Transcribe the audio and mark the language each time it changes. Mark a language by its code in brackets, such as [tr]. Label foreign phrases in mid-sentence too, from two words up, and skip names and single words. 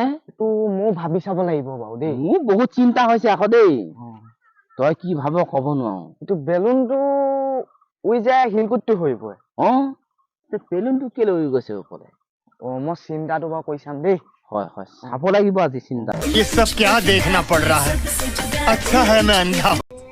[as] এইটো মই ভাবি চাব লাগিব বাৰু দেই। মোৰ বহুত চিন্তা হৈছে আকৌ দেই। তই কি ভাব ক'ব নোৱাৰো। এইটো বেলুনটো উৰি যায় শিলগুটিটো হৈ পৰে। বেলুনটো কেলে উৰি গৈছে ওপৰলে? মই চিন্তাটো বাৰু কৰি চাম দেই। হয় হয় চাব লাগিব আজি চিন্তা। [hi] ये सब क्या देखना पड़ रहा है अच्छा है मैं अंधा